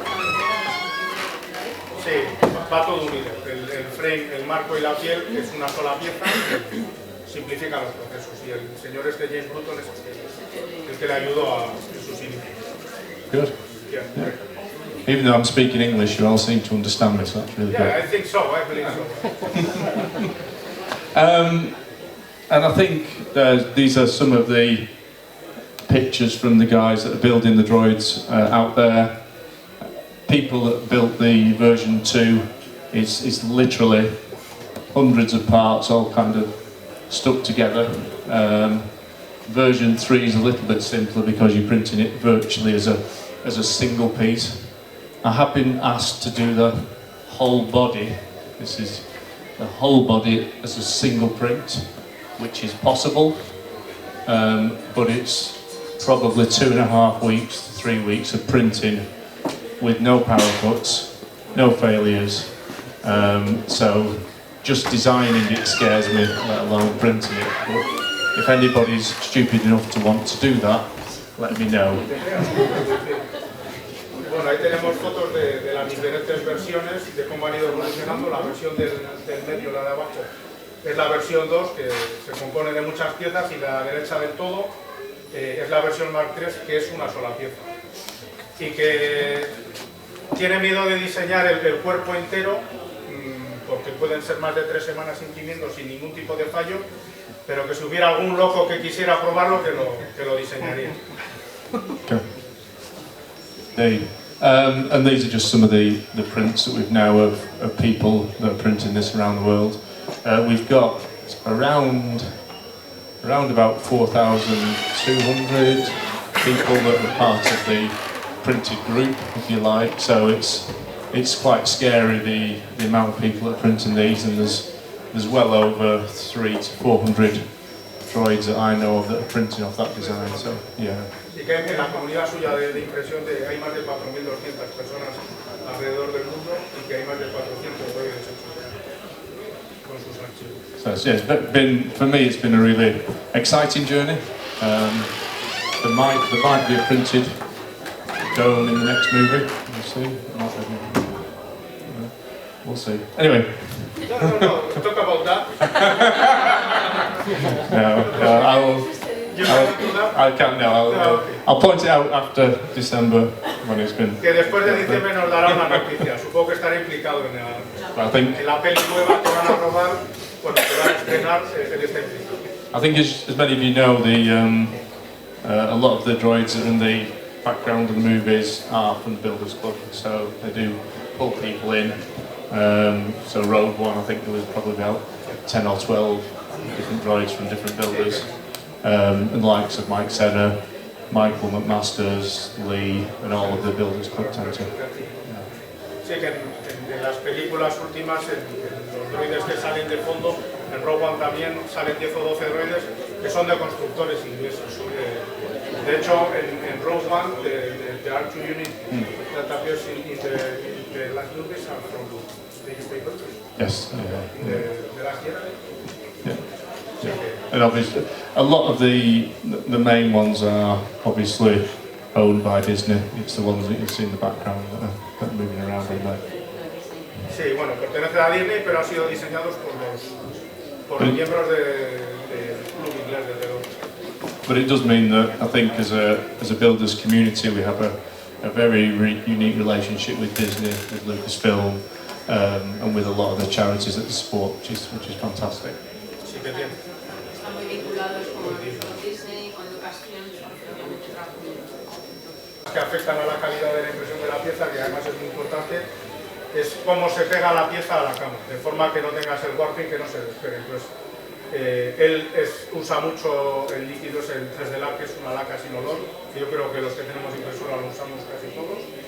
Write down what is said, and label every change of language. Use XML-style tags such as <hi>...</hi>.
<es>Sí, va todo unido. El frame, el marco y la piel es una sola pieza, simplifica los procesos. Y el señor James Bruton es el que le ayudó en sus inicios.</es> <en>Good. Yeah. Even though I'm speaking English, you all seem to understand me, so that's really good. Yeah, I think so, I believe so. And I think these are some of the pictures from the guys that are building the droids out there. People that built the version 2 is literally hundreds of parts all kind of stuck together. Version 3 is a little bit simpler because you're printing it virtually as a single piece. I have been asked to do the whole body. This is the whole body as a single print, which is possible, but it's probably 2.5 weeks to 3 weeks of printing with no power cuts, no failures. So just designing it scares me, let alone printing it. But if anybody's stupid enough to want to do that, let me know.</en> <es>Bueno, ahí tenemos fotos de las diferentes versiones y de cómo han ido evolucionando. La versión del medio, la de abajo, es la versión 2, que se compone de muchas piezas, y la derecha del todo es la versión Mark III, que es una sola pieza. Y que tiene miedo de diseñar el cuerpo entero, porque pueden ser más de 3 semanas imprimiendo sin ningún tipo de fallo, pero que si hubiera algún loco que quisiera probarlo, que lo diseñaría.</es> <en>Okay. Dave. And these are just some of the prints that we've now of people that are printing this around the world. We've got around about 4,200 people that are part of the printed group, if you like. So it's quite scary the amount of people that are printing these, and there's well over 300 to 400 droids that I know of that are printing off that design. So yeah.</en> <es>Y que en la comunidad suya de impresión hay más de 4.200 personas alrededor del mundo, y que hay más de 400 droides con sus archivos.</es> <en>So yeah, it's been, for me, it's been a really exciting journey. There might be a printed dome in the next movie. We'll see. We'll see. Anyway. No, talk about that. I can't now. I'll point it out after December when it's been.</en> <es>Que después de diciembre nos dará una noticia. Supongo que estará implicado en la peli nueva que van a robar, bueno, que van a estrenar en este episodio.</es> <en>I think as many of you know, a lot of the droids that are in the background of the movies are from the Builders Club, so they do pull people in. So Rogue One, I think there was probably about 10 or 12 different droids from different builders, and the likes of Mike Senna, Michael McMasters, Lee, and all of the Builders Club Center.</en> <es>Sí, que en las películas últimas, los droides que salen de fondo, en Rogue One también salen 10 o 12 droides que son de constructores ingleses. De hecho, en</es> <en>Rogue One, the R2 unit that appears in the last movies are from the UK builders. Yes. The last year. Yeah. Yeah. And obviously, a lot of the main ones are obviously owned by Disney. It's the ones that you see in the background that are moving around in there.</en> <es>Sí, bueno, pertenecen a Disney, pero han sido diseñados por los miembros del club inglés de Droides.</es> <en>But it does mean that I think as a builders community we have a very unique relationship with Disney, with Lucasfilm, and with a lot of the charities that they support, which is fantastic.</en> <es>Sí que tiene. Están muy vinculados con Disney, con Creación, obviamente que afectan a la calidad de la impresión de la pieza, que además es muy importante, es cómo se pega la pieza a la cama, de forma que no tengas el warping, que no se despegue. Entonces, él usa mucho el líquido, es el 3D Lab, que es una laca sin olor, que yo creo que los que tenemos impresora lo usamos casi todos.</es>